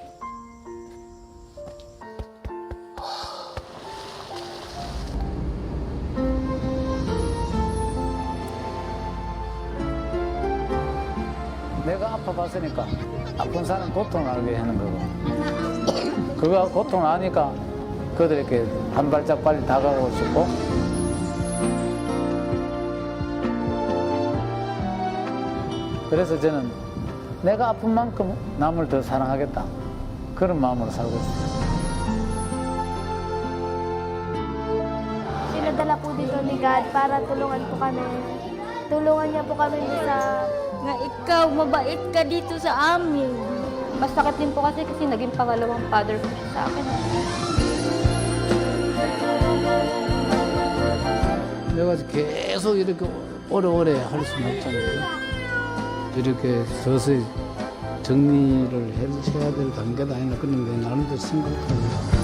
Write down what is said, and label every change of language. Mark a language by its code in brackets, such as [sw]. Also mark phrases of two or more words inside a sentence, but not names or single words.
[ko] 내가 아파봤으니까 아픈 사람 고통을 알게 하는 거고, 그가 고통을 아니까 그들에게 한 발짝 빨리 다가가고 싶고, 그래서 저는 내가 아픈 만큼 남을 더 사랑하겠다, 그런 마음으로 살고 있습니다. [tl] Sinadala po dito ni God para tulungan po kami. Tulungan niya po kami sa Nga ikaw, mabait ka dito sa amin. Masakit din po kasi naging pangalawang father ko siya sa akin. [ko] 내가 계속 이렇게 오래오래 할 수는 없잖아요. 이렇게 서서히 정리를 해야 될 단계도 아니라 그런 게 나름대로 심각합니다.